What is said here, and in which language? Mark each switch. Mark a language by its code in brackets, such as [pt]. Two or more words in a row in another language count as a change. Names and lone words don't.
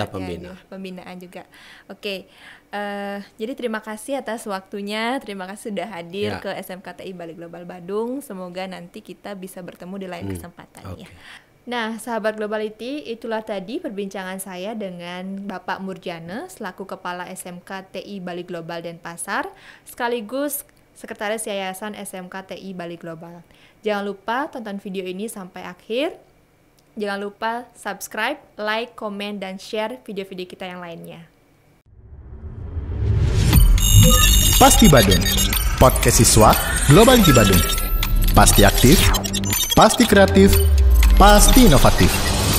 [id] pembinaan juga. Oke. Jadi terima kasih atas waktunya, terima kasih sudah hadir ke SMKTI Bali Global Badung. Semoga nanti kita bisa bertemu di lain kesempatan ya. Nah, sahabat Globality, itulah tadi perbincangan saya dengan Bapak Murjana selaku Kepala SMKTI Bali Global Denpasar, sekaligus Sekretaris Yayasan SMKTI Bali Global. Jangan lupa tonton video ini sampai akhir. Jangan lupa [en] subscribe, like, [id] komen, dan share video-video kita yang lainnya. Pasti Badung, podcast siswa Global Badung. Pasti aktif, pasti kreatif, pasti inovatif.